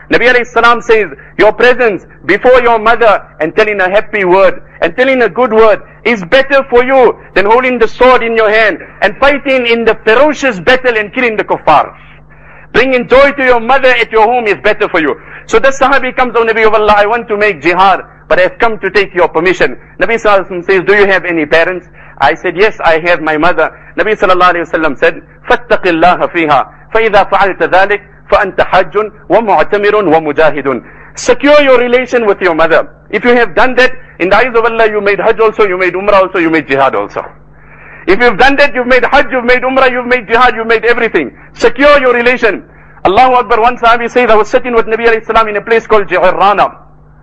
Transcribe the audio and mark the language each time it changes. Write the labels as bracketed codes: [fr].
[en] Nabi alayhi salam says, your presence before your mother and telling a happy word and telling a good word is better for you than holding the sword in your hand and fighting in the ferocious battle and killing the kuffar. Bringing joy to your mother at your home is better for you. So the Sahabi comes, O Nabi of Allah, I want to make jihad, but I have come to take your permission. Nabi sallallahu alaihi wasallam says, do you have any parents? I said, yes, I have my mother. [ar] Nabi sallallahu alaihi wasallam said, فَاتَّقِ اللَّهَ فِيهَا فَإِذَا فَعَلْتَ ذَلِكَ فَأَنْتَ حَجٌّ وَمُعْتَمِرٌ وَمُجَاهِدٌ. [en] Secure your relation with your mother. If you have done that, in the eyes of Allah, you made Hajj also, you made Umrah also, you made Jihad also. If you've done that, you've made Hajj, you've made Umrah, you've made Jihad, you've made everything. Secure your relation. Allahu Akbar. One Sahabi says, I was sitting with Nabi alayhi salam in a place called Ji'irrana.